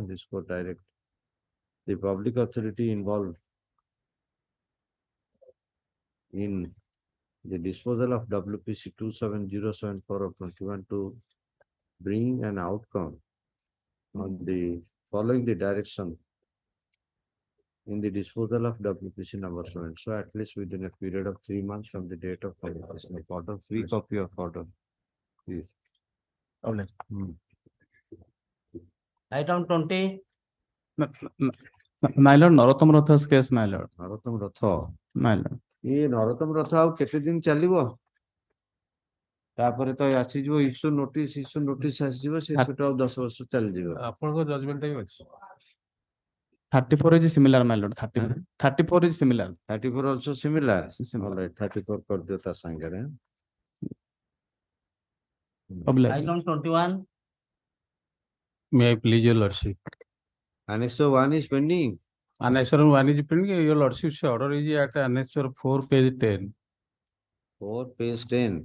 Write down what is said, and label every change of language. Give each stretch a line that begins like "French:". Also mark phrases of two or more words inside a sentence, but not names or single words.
English: This court direct the public authority involved in the disposal of WPC 27074 of 21 to bring an outcome on the following the direction in the disposal of WPC number 7. So at least within a period of 3 months from the date of publication of order, free copy of order. Please. Item 20. My lord, Narottam Ratha's case, my lord. ନରୋତ୍ତମ ରଥ My lord.
Odia: ଇଏ ନରୋତ୍ତମ ରଥ ଆଉ କେତେ ଦିନ ଚାଲିବ? ତାପରେ ତ ଆସିଯିବ
English: issue notice
Odia: ଆସିଯିବ ସେ ସେଟା ଆଉ 10 ବର୍ଷ ଚାଲିଯିବ। ଆପଣଙ୍କ
English: judgment time
Odia: ଅଛି।
English: 34 is similar, my lord. 34 is similar. 34 also similar. All right, 34
Odia: କରିଦିଅ ତା ସାଙ୍ଗରେ।
English: Item 21. May I please your lordship? Annexure 1 is pending. Annexure 1 is pending. Your lordship's order is at Annexure 4, page 10. 4 page 10.